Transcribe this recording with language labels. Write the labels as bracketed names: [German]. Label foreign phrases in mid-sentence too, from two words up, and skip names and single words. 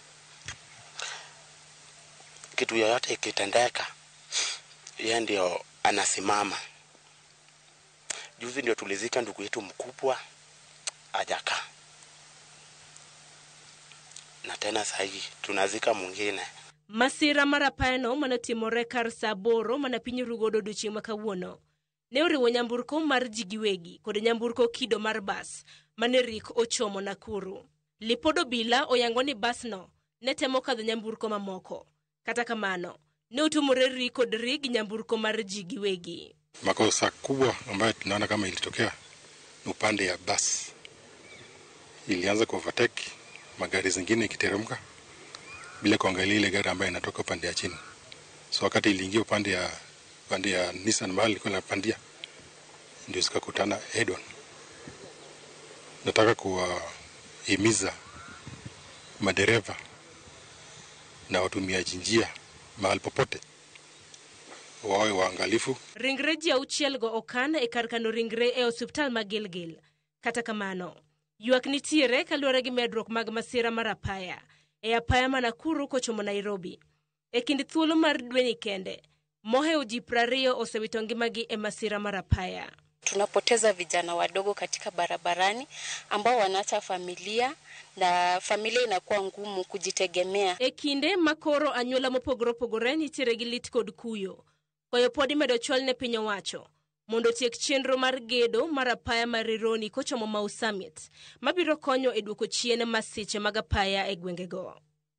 [Swahili] Kitu yoyote ikitendeka, yeye ndio anasimama. Juzi ndio tulizika ndugu yetu mkubwa Ajaka. Na tena sasa tunazika mwingine. [Luo (Kenya and Tanzania)] Masira mar apayano manotimore kar Saboro mana piny Rugodo odiechieng' makawuono. Ne oriwo nyamburko mar ji giwegi kod nyamburko kido mar bas mane rik ochomo Nakuru. Lipod obila oyango ni basno ne temo kadho nyamburko mamoko. Kata kamano, ne utumore rik kod rig nyamburko mar ji giwegi. [Swahili] Makosa kubwa ambayo tunaona kama ilitokea ni upande ya bus. Ilianza kuovertake magari zingine ikiteremka bila kuangalia ile gari ambayo inatoka upande ya chini. So wakati iliingia upande ya Nissan mahali ilikuwa inapandia, ndio zikakutana [English] head on. [Swahili] Nataka kuwahimiza madereva na watumiaji njia mahali popote wawe waangalifu. [Luo (Kenya and Tanzania)] Ringre ji 6 go okan e kar kano ringre e osiptal mag Gilgil. Kata kamano, ywak nitiere kaluwore gi medruok mag masira mar apaya e apaya ma Nakuru kochomo Nairobi. E kind thuolo mar dweni kende, mohewo ji 20 osewito ngimagi e masira mar apaya. [Swahili] Tunapoteza vijana wadogo katika barabarani ambao wanaacha familia na familia inakuwa ngumu kujitegemea. [Luo (Kenya and Tanzania)] E kinde makoro anyuola mopogore nitiere gi lit kod kuyo. Koyo podi medo chwal ne piny owacho mondo tiek chenro mar gedo mar apaya mar Rironi kochomo Mau Summit mabiro konyo e duoko chien masiche mag apaya e gwengego.